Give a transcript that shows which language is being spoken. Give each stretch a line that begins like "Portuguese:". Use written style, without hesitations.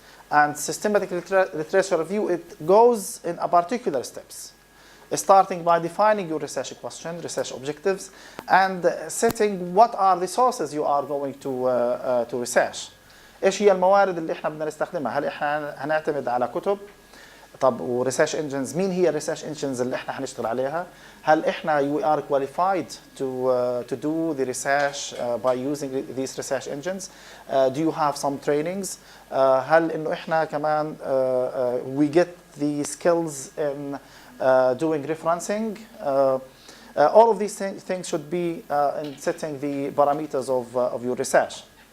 English: And systematic literature review, it goes in a particular steps, starting by defining your research question, research objectives, and setting what are the sources you are going to research.
Arabic: ايش هي الموارد اللي احنا بدنا نستخدمها؟ هل احنا هنعتمد على كتب؟ طب وريسيرش انجنز، مين هي الريسيرش انجنز اللي احنا هنشتغل عليها؟ هل احنا
English: you are qualified to do the research by using these research engines? Do you have some trainings?
Arabic: هل انه احنا كمان
English: we get the skills in doing referencing? All of these things should be in setting the parameters of your research.